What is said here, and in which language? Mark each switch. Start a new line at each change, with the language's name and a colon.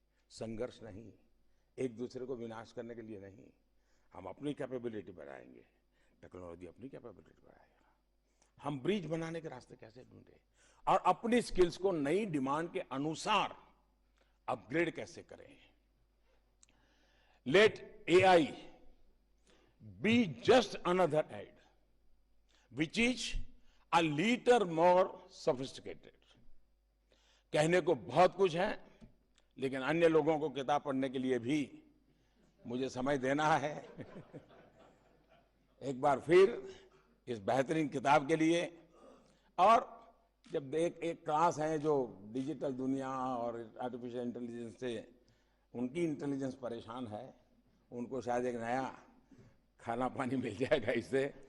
Hindi: संघर्ष नहीं, एक दूसरे को विनाश करने के लिए नहीं। हम अपनी कैपेबिलिटी बढ़ाएंगे, टेक्नोलॉजी अपनी कैपेबिलिटी बढ़ाएगा। हम ब्रिज बनाने के रास्ते कैसे ढूंढें और अपनी स्किल्स को नई डिमांड के अनुसार अपग्रेड कैसे करें।
English: Let AI be just another aid which is a little more sophisticated।
Hindi: कहने को बहुत कुछ है, लेकिन अन्य लोगों को किताब पढ़ने के लिए भी मुझे समय देना है। एक बार फिर इस बेहतरीन किताब के लिए, और जब एक क्लास है जो डिजिटल दुनिया और आर्टिफिशियल इंटेलिजेंस से उनकी इंटेलिजेंस परेशान है, उनको शायद एक नया खाना पानी मिल जाएगा इससे।